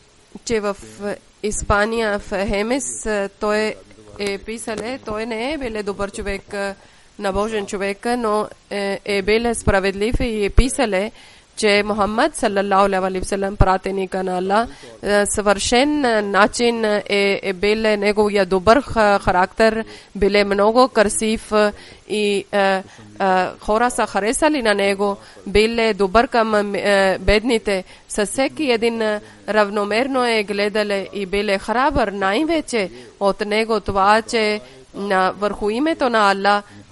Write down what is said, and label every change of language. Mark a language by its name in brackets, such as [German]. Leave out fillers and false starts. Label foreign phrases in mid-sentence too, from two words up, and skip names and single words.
[Bulgarian] че в Испания, в Хемес, той е писале, той не е бил добър човек, набожен човек, но е бил справедлив и е писале, че Мухаммад [Arabic] صلى الله عليه وسلم, [Bulgarian] пратеника на Аллах, съвършен начин е бил неговия добър характер, бил много красив и хора са харесали на него, бил добър към бедните, със всеки един равномерно е гледали и бил храбър най-вече от него това, че върху името на Аллах